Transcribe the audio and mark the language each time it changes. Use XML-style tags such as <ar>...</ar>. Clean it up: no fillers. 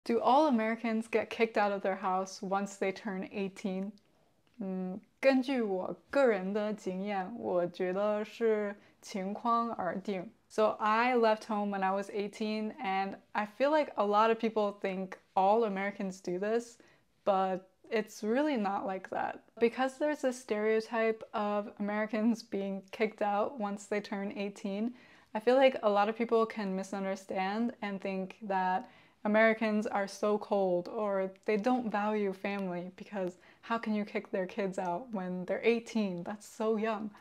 <en>Do all Americans get kicked out of their house once they turn 18?</en> <zh>根据我个人的经验，我觉得是情况而定。</zh> <en>So I left home when I was 18, and I feel like a lot of people think all Americans do this, but it's really not like that. Because there's a stereotype of Americans being kicked out once they turn 18, I feel like a lot of people can misunderstand and think that Americans are so cold or they don't value family because how can you kick their kids out when they're 18? That's so young.</en>